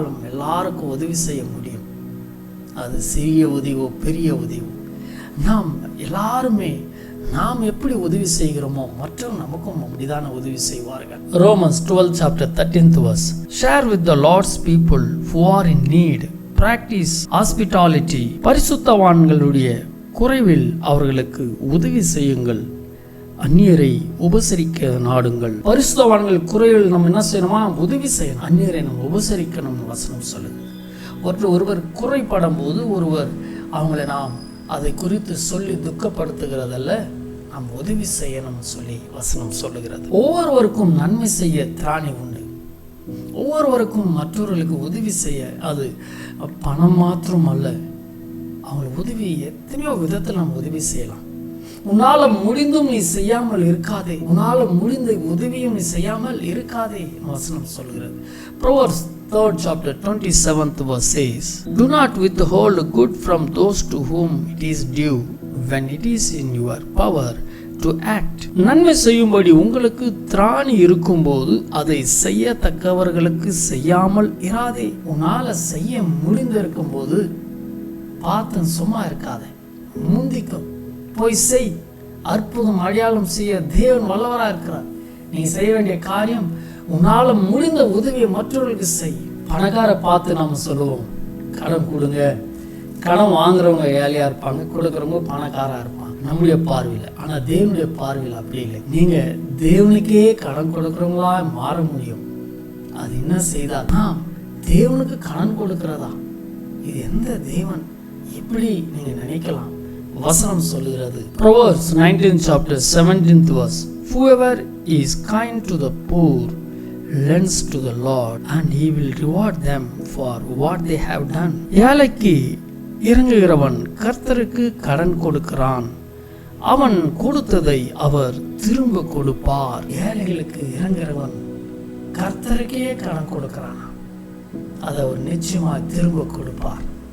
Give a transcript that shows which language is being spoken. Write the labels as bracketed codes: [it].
[ta] எல்லாருக்கும் உதவி செய்ய முடியும். அது சிறிய உதவியோ பெரிய உதவியோ, நாம் எல்லாருமே நாம் எப்படி உதவி செய்கிறோமோ மற்றவங்க நமக்கும் அப்படிதான உதவி செய்வார்கள். [en] Romans 12 chapter 13th verse. Share with the Lord's people who are in need. Practice hospitality. [ta] பரிசுத்தவான்களுடைய குறைவில் அவர்களுக்கு உதவி செய்யுங்கள். அந்நியரை உபசரிக்க நாடுங்கள். பரிசுத்தவான்கள் குறைவில் நம்ம என்ன செய்யணுமா? உதவி செய்யணும். அந்நியரை நம்ம உபசரிக்கணும் வசனம் சொல்லுது. ஒருவர் குறைப்படும் போது ஒருவர் அவங்களை நாம் அதை குறித்து சொல்லி துக்கப்படுத்துகிறதல்ல, நாம் உதவி செய்யணும்னு சொல்லி வசனம் சொல்லுகிறது. ஒவ்வொருவருக்கும் நன்மை செய்ய திராணி உண்டு. ஒவ்வொருவருக்கும் மற்றவர்களுக்கு உதவி செய்ய, அது பணம் மாத்திரம் அல்ல, அவங்களுக்கு உதவி எத்தனையோ விதத்தில் நாம் உதவி செய்யலாம். உன்னால முடிந்தும் நீ செய்யாமல் இருக்காதே, உன்னால முடிந்த உதவியும் நீ செய்யாமல் இருக்காதே வசனம் சொல்கிறது. [en] Proverbs 3rd chapter 27th verse says, Do not withhold good from those to whom it is due, when it is in your power to act. [ta] நன்மை செய்யும்படி உங்களுக்கு திராணி இருக்கும்போது அதை செய்யத்தக்கவர்களுக்கு செய்யாமல் இராதே. உன்னால செய்ய முடிந்திருக்கும் போது பார்த்து சும்மா இருக்காதே, முந்திக்கும், போய் செய். அற்புதம் அடையாளம் செய்ய தேவன் வல்லவராக இருக்கிறார். நீ நீ செய்ய வேண்டிய காரியம் உன்னால முடிந்த உதவியை மற்றவர்களுக்கு செய். பணக்கார பார்த்து நாம சொல்லுவோம் கடன் கொடுங்க. கடன் வாங்குறவங்க ஏழையா இருப்பாங்க, கொடுக்குறவங்க பணக்காரா இருப்பாங்க நம்முடைய பார்வையில். ஆனா தேவனுடைய பார்வையில் அப்படி இல்லை. நீங்க தேவனுக்கே கடன் கொடுக்குறவங்களா மாற முடியும். அது என்ன செய்தால் தேவனுக்கு கடன் கொடுக்கிறதா? இது எந்த தேவன்? எப்படி நீங்க நினைக்கலாம்? வசனம் சொல்லுகிறது, [en] Proverbs 19th chapter 17th verse, whoever is kind to the poor lends to the Lord and he will reward them for what they have done. [ta] ஏழைக்கு இறங்குகிறவன் கர்த்தருக்கு கடன் கொடுக்கிறான், அவன் கொடுத்ததை அவர் திரும்ப கொடுப்பார். ஏழைகளுக்கு இறங்குகிறவன் கர்த்தருக்கே கடன் கொடுக்கிறான், அதை அவர் நிச்சயமாக திரும்ப கொடுப்பார்.